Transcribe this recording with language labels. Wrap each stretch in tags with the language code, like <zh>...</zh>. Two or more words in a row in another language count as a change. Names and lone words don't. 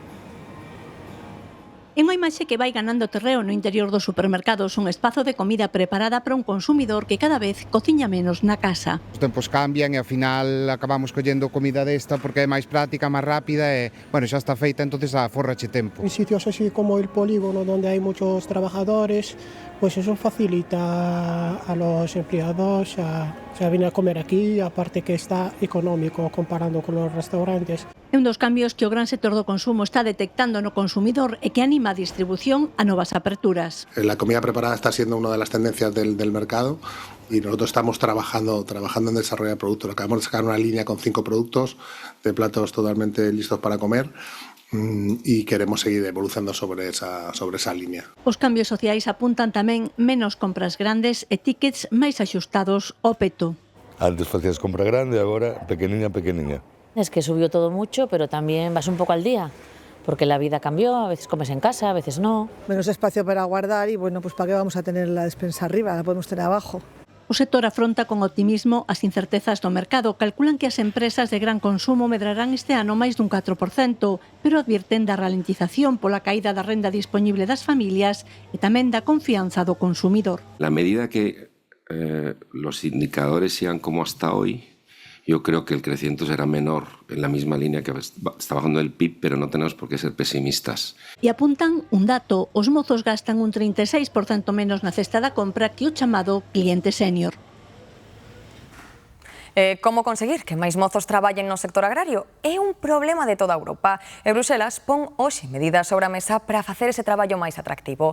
<gl>É unha imaxe que vai ganando terreo no interior dos supermercados, un espazo de comida preparada para un consumidor que cada vez cociña menos na casa. Os tempos cambian e ao final acabamos collendo comida desta porque é máis práctica, máis rápida e, bueno, xa está feita, entonces aforrache tempo.</gl> <es>En sitios así como el polígono, donde hay muchos trabajadores, pues eso facilita a los empleados a venir a comer aquí, aparte que está económico comparando con los restaurantes.</es> <gl>É un dos cambios que o gran sector do consumo está detectando no consumidor e que anima a distribución a novas aperturas.</gl> <es>La comida preparada está siendo una de las tendencias del mercado y nosotros estamos trabajando en desarrollar productos. Acabamos de sacar una línea con 5 productos de platos totalmente listos para comer y queremos seguir evolucionando sobre esa línea.</es> <gl>Os cambios sociais apuntan tamén menos compras grandes e tickets máis axustados ao peto. Antes facías compra grande, agora pequeniña.</gl> <es>Es que subió todo mucho, pero también vas un poco al día, porque la vida cambió, a veces comes en casa, a veces no. Menos espacio para guardar y bueno, pues ¿para qué vamos a tener la despensa arriba? La podemos tener abajo.</es> <gl>O sector afronta con optimismo as incertezas do mercado. Calculan que as empresas de gran consumo medrarán este ano máis dun 4%, pero advirten da ralentización pola caída da renda disponible das familias e tamén da confianza do consumidor.</gl> <es>La medida que los indicadores sean como hasta hoy, yo creo que el crecimiento será menor en la misma línea que está bajando el PIB, pero no tenemos por qué ser pesimistas.</es> <gl>E apuntan un dato, os mozos gastan un 36% menos na cesta da compra que o chamado cliente sénior. Como conseguir que máis mozos traballen no sector agrario? É un problema de toda Europa e Bruselas pon hoxe medidas sobre a mesa para facer ese traballo máis atractivo.</gl>